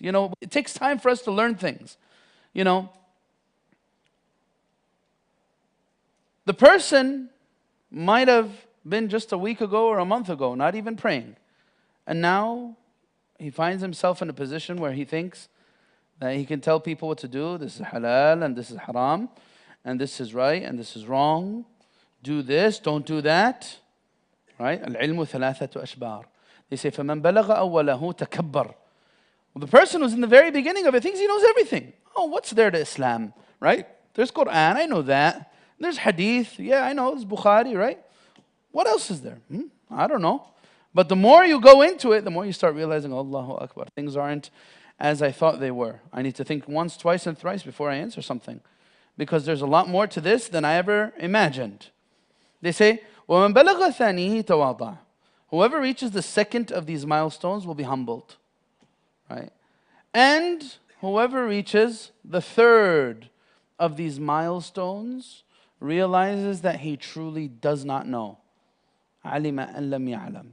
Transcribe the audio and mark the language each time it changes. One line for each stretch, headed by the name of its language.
English: It takes time for us to learn things. The person might have been just a week ago or a month ago, not even praying. And now he finds himself in a position where he thinks that he can tell people what to do. This is halal and this is haram. And this is right and this is wrong. Do this, don't do that. Right?
Arabic: Al-ilmu thalathatu ashbar.
English: They say,
Arabic: فَمَنْ بَلَغَ أَوَّلَهُ تَكَبَّرْ.
English: Well, the person who's in the very beginning of it thinks he knows everything. Oh, what's there to Islam? Right? There's Quran, I know that. There's hadith, yeah, I know, there's Bukhari, right? What else is there? I don't know. But the more you go into it, the more you start realizing, Allahu Akbar, things aren't as I thought they were. I need to think once, twice, and thrice before I answer something. Because there's a lot more to this than I ever imagined. They say,
Arabic: وَمَنْ بَلَغَ ثَانِيهِ تَوَاضَعَ.
English: Whoever reaches the second of these milestones will be humbled. Right? And whoever reaches the third of these milestones realizes that he truly does not know.
Arabic: عَلِمَ أَنْ لَمْ يَعْلَمْ.